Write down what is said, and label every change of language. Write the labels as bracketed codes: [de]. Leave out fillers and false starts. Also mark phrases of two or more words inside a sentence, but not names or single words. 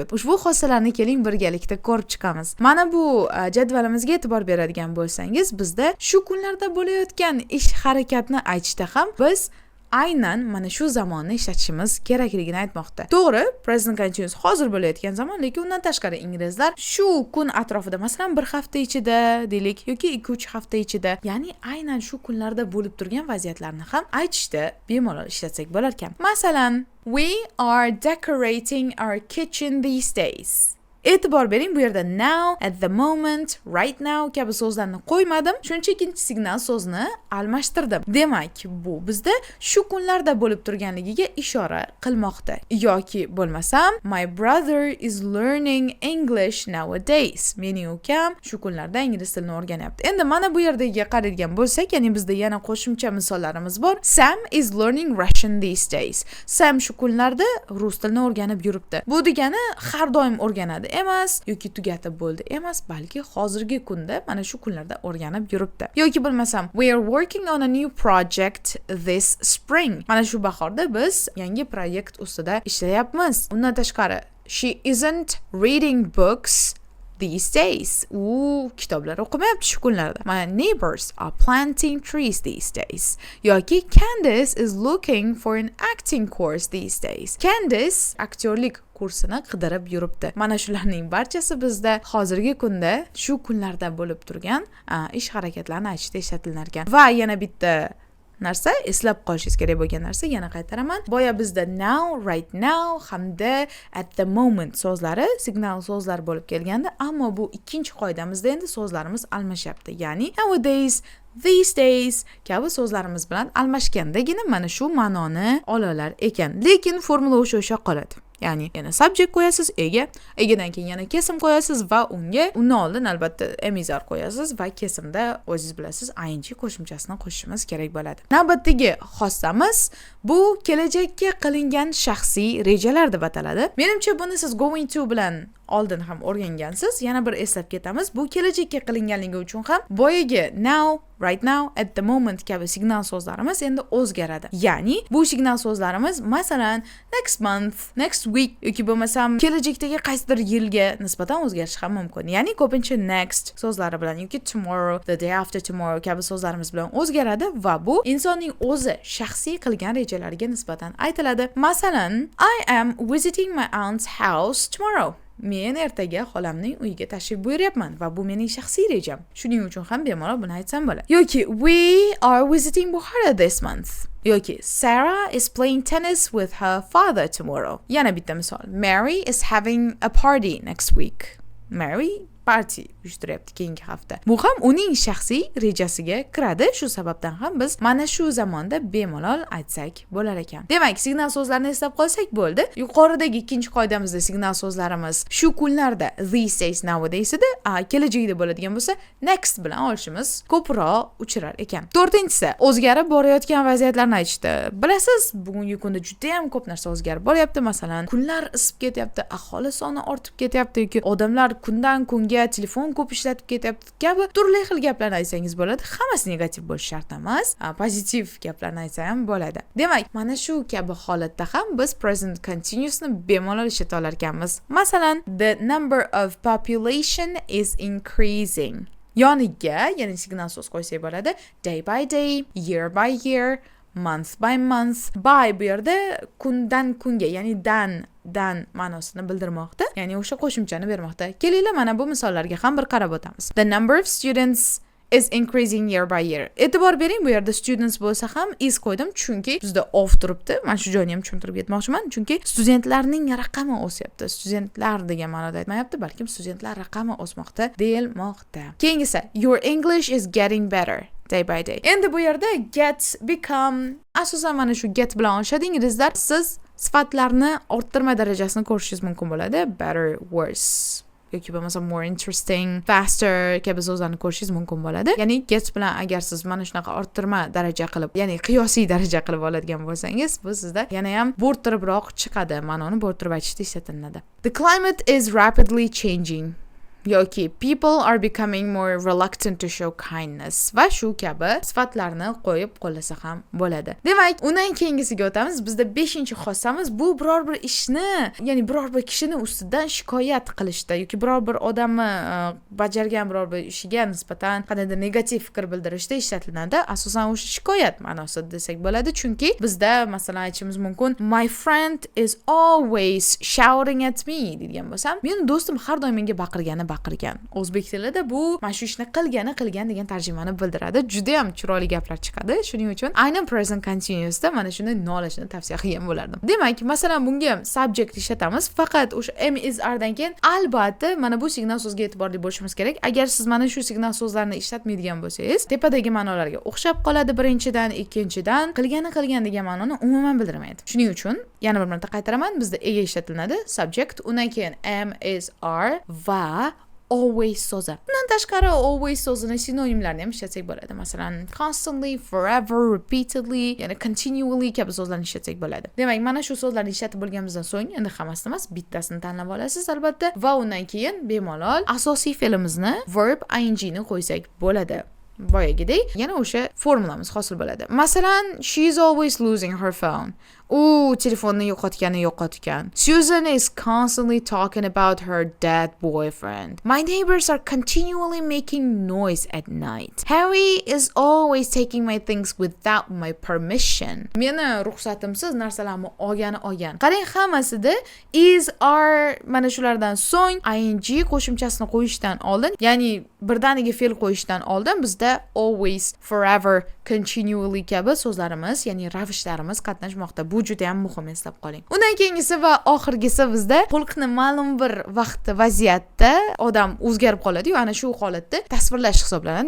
[uz] Ushbu xossalarni keling birgalikda ko'rib chiqamiz. Mana bu jadvalimizga e'tibor beradigan bo'lsangiz, bizda shu kunlarda bo'layotgan ish harakatni aytishda ham biz aynan mana shu zamonni ishlatishimiz kerakligini aytmoqda. To'g'ri, [en] present continuous [uz] hozir bo'layotgan zamon, lekin undan tashqari inglizlar shu kun atrofida, masalan, bir hafta ichida deylik yoki 2-3 hafta ichida, ya'ni aynan shu kunlarda bo'lib turgan vaziyatlarni ham aytishda bemalol ishlatsak bo'lar ekan. Masalan, [en] we are decorating our kitchen these days. [uz] E'tibor bering, bu yerda [en] now, at the moment, right now [uz] kabi so'zlarni qo'ymadim, shunchaki signal so'zni almashtirdim. Demak, bu bizda shu kunlarda bo'lib turganligiga ishora qilmoqda. Yoki bo'lmasam, [en] my brother is learning English nowadays. [uz] Mening ukam shu kunlarda ingliz tilini o'rganyapti. Endi mana bu yerdagi qaraydigan bo'lsak, ya'ni bizda yana qo'shimcha misollarimiz bor. [en] Sam is learning Russian these days. [uz] Sam shu kunlarda rus tilini o'rganib yuribdi. Bu degani har doim o'rganadi emas yoki tugatib bo'ldi emas, balki hozirgi kunda mana shu kunlarda o'rganib yuribdi. Yoki bo'lmasam, [en] we are working on a new project this spring. [uz] Mana shu bahorda biz yangi proyekt ustida ishlayapmiz. Undan tashqari, [en] she isn't reading books these days. [uz] U kitoblar o'qimayapti shu kunlarda. [en] My neighbors are planting trees these days. Yoki Candice is looking for an acting course these days. [uz] Candice aktyorlik kursini qidirib yuribdi. Mana shularning barchasi bizda hozirgi kunda shu kunlarda bo'lib turgan ish harakatlarini aytishda ishlatilar ekan. Va yana bitta narsa, eslab qolishingiz kerak bo'lgan narsa, yana qaytaraman. Boya bizda [en] now, right now [uz] hamda [en] at the moment [uz] so'zlari signal so'zlar bo'lib kelganda, ammo bu ikkinchi qoidamizda endi so'zlarimiz almashyapti. Ya'ni [en] nowadays, these days [uz] kabi so'zlarimiz bilan almashgandagina mana shu ma'noni olalar ekan. Lekin formula o'sha qoladi. Ya'ni yana subject qo'yasiz, ega, egadan keyin yana kesim qo'yasiz va undan oldin albatta emizar qo'yasiz va kesimda o'zingiz bilasiz ing qo'shimchasini qo'shishimiz kerak bo'ladi. Navbatdagi xossamiz bu kelajakka qilingan shaxsiy rejalar deb ataladi. Menimcha buni siz [en] going to [uz] bilan oldin ham o'rgangansiz. Yana bir eslab ketamiz. Bu kelajakka qilinganligi uchun ham boyagi [en] now, right now, at the moment [uz] kabi signal so'zlarimiz endi o'zgaradi. Ya'ni bu signal so'zlarimiz masalan [en] next month, next week [uz] yoki bo'lmasam kelajakdagi qaysidir yilga nisbatan o'zgarishi ham mumkin. Ya'ni ko'pincha next so'zlari bilan yoki [en] tomorrow, the day after tomorrow [uz] kabi so'zlarimiz bilan o'zgaradi va bu insonning o'zi shaxsiy qilgan rejalariga nisbatan aytiladi. Masalan, [en] I am visiting my aunt's house tomorrow. [uz] men ertaga xolamning uyiga tashrif buyuryapman va bu mening shaxsiy rejam. Shuning uchun ham bemalol buni aytsam bo'ladi. [en] Yoki we are visiting Bukhara this month. Yoki Sarah is playing tennis with her father tomorrow. [uz] Yana bitta misol. [en] Mary is having a party next week. [uz] Mary party uyushtiryapti keyingi hafta. Bu ham uning shaxsiy rejasiga kiradi. Shu sababdan ham biz mana shu zamonda bemalol aytsak bo'lar ekan. Demak, signal so'zlarni eslab qolsak bo'ldi. Yuqoridagi ikkinchi qoidamizda signal so'zlarimiz shu kunlarda [en] these days nowadays [uz] edi, kelajakda bo'ladigan bo'lsa next bilan olishimiz ko'proq uchrar ekan. To'rtinchisi, o'zgarib borayotgan vaziyatlarni aytishdi. Bilasiz, bugungi kunda juda ham ko'p narsa o'zgarib boryapti. Masalan, kunlar isib ketyapti, aholi soni ortib ketyapti yoki odamlar kundan kunga telefon ko'p ishlatib ketyapti kabi turli xil gaplarni aytsangiz bo'ladi. Hammasi negativ bo'lishi shart emas. Pozitiv gaplarni aytsa ham bo'ladi. Demak, mana shu kabi holatda ham biz [en] present continuousni [uz] bemalol ishlata olar ekanmiz. Masalan, [en] the number of population is increasing. [uz] Yoniga, ya'ni signal so'z qo'ysak bo'ladi. [en] Day by day, year by year, month by month. [uz] By bu yerda kundan kunga, ya'ni dan ma'nosini bildirmoqda, ya'ni o'sha qo'shimchani bermoqda. Kelinglar mana bu misollarga ham bir qarab o'tamiz. [en] The number of students is increasing year by year. [uz] E'tibor bering, bu yerda students bo'lsa ham is qo'ydim, chunki bizda of turibdi. Men shu joyni ham tushuntirib ketmoqchiman, chunki studentlarning raqami o'syapti. Studentlar degan ma'noda aytmayapti, balkim studentlar raqami o'smoqda deyilmoqda. Keyingisi, [en] your English is getting better day by day. [uz] Endi bu yerda [en] get, become, [uz] asosan mana shu get bilan olishadi inglizlar. Siz sifatlarni orttirma darajasini ko'rishingiz mumkin bo'ladi. [en] Better, worse [uz] yoki bo'lmasa [en] more interesting, faster [uz] kabi so'zlarni ko'rishingiz mumkin bo'ladi. Ya'ni get bilan agar siz mana shunaqa orttirma daraja qilib, ya'ni qiyosiy daraja qilib oladigan bo'lsangiz, bu sizda yana ham bo'rttiribroq chiqadi. Ma'noni bo'rttirib aytishda ishlatiladi. [en] The climate is rapidly changing. [uz] Yoki [en] people are becoming more reluctant to show kindness [uz] va shu kabi sifatlarni qo'yib qo'llasa ham bo'ladi. Demak, undan keyingisiga o'tamiz. Bizda 5-xossamiz bu biror bir ishni, ya'ni biror bir kishini ustidan shikoyat qilishda yoki biror bir odamni bajargan biror bir ishiga nisbatan qandaydir negativ fikr bildirishda ishlatiladi. Asosan o'sha shikoyat ma'nosida desak bo'ladi, chunki bizda masalan aytishimiz mumkin, [en] my friend is always shouting at me [uz] degan bo'lsam, meni do'stim har doim menga baqirgan. O'zbek tilida bu mana shu ishni qilgan degan tarjimani bildiradi. Juda ham chiroyli gaplar chiqadi. Shuning uchun aynan [en] present continuousda [uz] mana shuni nolashni tavsiya qilgan bo'lardim. Demak, masalan bunga subject ishlatamiz. Faqat o'sha [en] am is are [uz] dan keyin albatta mana bu signal so'zga e'tiborli bo'lishimiz kerak. Agar siz mana shu signal so'zlarni ishlatmaydigan bo'lsangiz, tepadagi ma'nolarga o'xshab qoladi. Birinchidan, ikkinchidan qilgan degan ma'noni umuman bildirmaydi. Shuning uchun yana bir marta qaytaraman, bizda ega ishlatiladi subject, undan keyin [en] am is are [uz] va always so'zi. Bundan tashqari always so'zini sinonimlarini ham ishlatsak bo'ladi. Masalan, [en] constantly, forever, repeatedly, [uz] ya'ni continually kabi so'zlarni ishlatsak bo'ladi. Demak, mana shu so'zlarni ishlatib bo'lganimizdan so'ng endi hammasini emas, bittasini tanlab olasiz albatta va undan keyin bemalol asosiy fe'limizni [en] verb ing [uz] ni qo'ysak bo'ladi. Boyagidek yana o'sha formulamiz hosil bo'ladi. Masalan, [en] she is always losing her phone. [uz] U telefonni yo'qotgan. [en] Susan is constantly talking about her dead boyfriend. My neighbors are continually making noise at night. Harry is always taking my things without my permission. [uz] Meni ruxsatimsiz narsalarni olgan. Qarang, hammasida [en] is, are [uz] mana shulardan so'ng ing qo'shimchasini qo'yishdan oldin, ya'ni birdaniga fe'l qo'yishdan oldin bizda [en] always, forever, continually [uz] kabi so'zlarimiz, ya'ni ravishlarimiz qatnashmoqda. Bu juda ham muhim, eslab qoling. Undan keyingisi va oxirgisi bizda xulqni ma'lum bir vaqtda, vaziyatda odam o'zgarib qoladi-yu, ana shu holatda tasvirlash hisoblanadi.